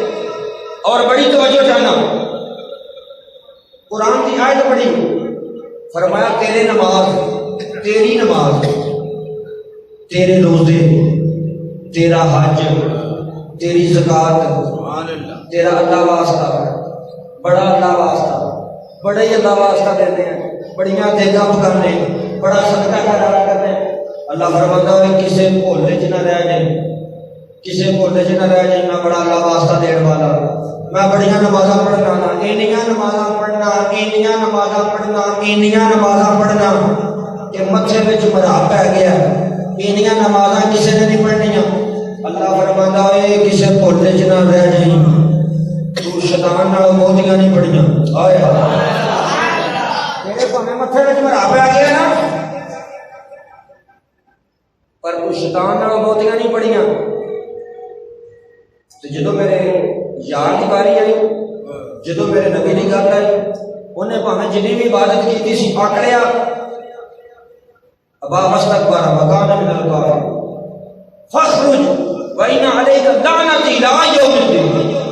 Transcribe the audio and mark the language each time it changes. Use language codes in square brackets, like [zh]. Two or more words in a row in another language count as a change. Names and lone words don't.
[pa] اور بڑی توجہ جانا، قرآن کی آیت پڑھی، فرمایا تیرے نماز، تیری نماز، تیرے روزے، تیرا حج، تیری زکوٰۃ، تیرا اللہ واسطہ، بڑا اللہ واسطہ، بڑے ہی اللہ واسطہ دیتے ہیں، بڑیاں دیگاں پکانے، بڑا صدقہ خیرات کرنے۔ [ur] اللہ فرماتا ہے [pa] کسے بھولے چ نہ رہ جائیں، کسے بھولے چ نہ رہ جائیں، میں بڑا اللہ واسطہ دین والا، میں بڑیاں نمازاں پڑھنا، اینیاں نمازاں پڑھنا، اینیاں نمازاں پڑھنا، اینیاں نمازاں پڑھنا کہ متھے وچ مرا پی گیا، اینیاں نمازاں کسے نے نہیں پڑھنیاں۔ [ur] اللہ فرماتا ہے [pa] کسے بھولے چ نہ رہ جائیں، تو شیطان نال بہتیاں نہیں پڑھیاں۔ آئے میرے بھاویں متھے وچ مرا پی گیا نا، پر تو شیطان نال بہتیاں نہیں پڑھیاں۔ تو جدو میرے یار کی باری آئی، جدو میرے نبی کی گل آئی، انہیں بھاویں جنی بھی عبادت کی سی آکڑیا، [ar] ابا واستکبر وکان من الکافرین فاخرج وان علیک لعنتی الی یوم الدین۔